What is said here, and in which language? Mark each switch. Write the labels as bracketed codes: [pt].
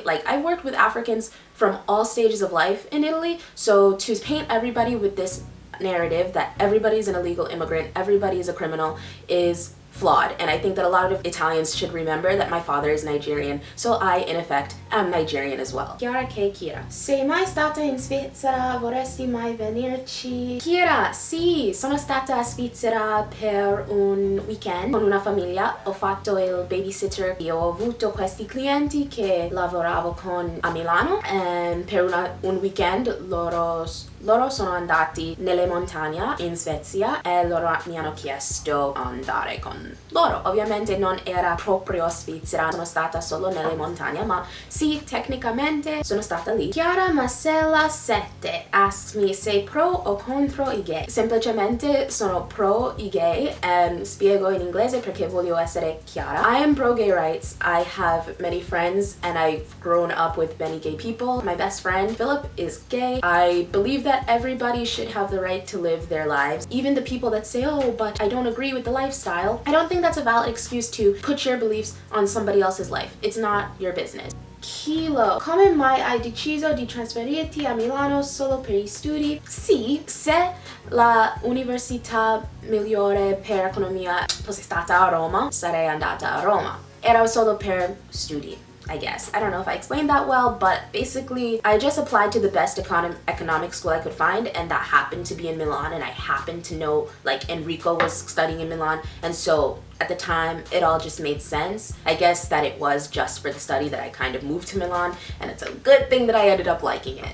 [en] Like, I've worked with Africans from all stages of life in Italy. So to paint everybody with this narrative that everybody's an illegal immigrant, everybody is a criminal, is flawed. And I think that a lot of Italians should remember that my father is Nigerian, so I, in effect, am Nigerian as well. [it] Chiara K. Kira. Sei mai stata in Svizzera? Vorresti mai venirci? Kira, sì, sono stata a Svizzera per un weekend con una famiglia. Ho fatto il babysitter. Io ho avuto questi clienti che lavoravo con a Milano, e per un weekend loro sono andati nelle montagne in Svezia e loro mi hanno chiesto andare con loro. Ovviamente non era proprio Svizzera, sono stata solo nelle montagne, ma sì, tecnicamente sono stata lì. Chiara Marcella 7 [en] asks me, [it] sei pro o contro i gay? Semplicemente sono pro i gay, e spiego in inglese perché voglio essere chiara. [en] I am pro gay rights. I have many friends and I've grown up with many gay people. My best friend Philip is gay. I believe that everybody should have the right to live their lives. Even the people that say, oh, but I don't agree with the lifestyle, I don't think that's a valid excuse to put your beliefs on somebody else's life. It's not your business. [it] Kilo, come mai hai deciso di trasferirti a Milano solo per gli studi? Sì, se la università migliore per economia fosse stata a Roma, sarei andata a Roma. Era solo per studi. [en] I guess. I don't know if I explained that well, but basically I just applied to the best economic school I could find, and that happened to be in Milan, and I happened to know like Enrico was studying in Milan, and so at the time it all just made sense. I guess that it was just for the study that I kind of moved to Milan, and it's a good thing that I ended up liking it.